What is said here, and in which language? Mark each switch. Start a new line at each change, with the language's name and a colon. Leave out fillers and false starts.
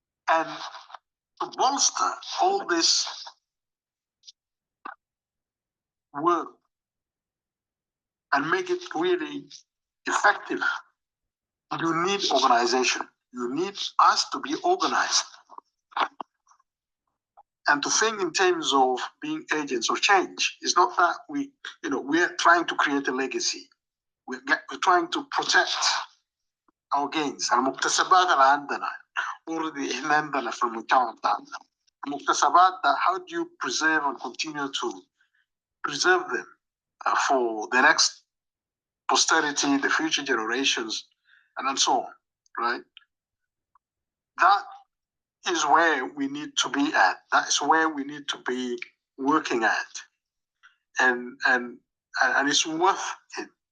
English: And to bolster all this work and make it really effective, you need organization. You need us to be organized and to think in terms of being agents of change. It's not that we're trying to create a legacy. We're trying to protect our gains.
Arabic: المكتسبات اللي عندنا already احنا عندنا في المجتمع بتاعنا.
English: المكتسبات that how do you preserve and continue to preserve them for the next posterity, the future generations, and so on, right? That is where we need to be at. That is where we need to be working at, and it's worth it.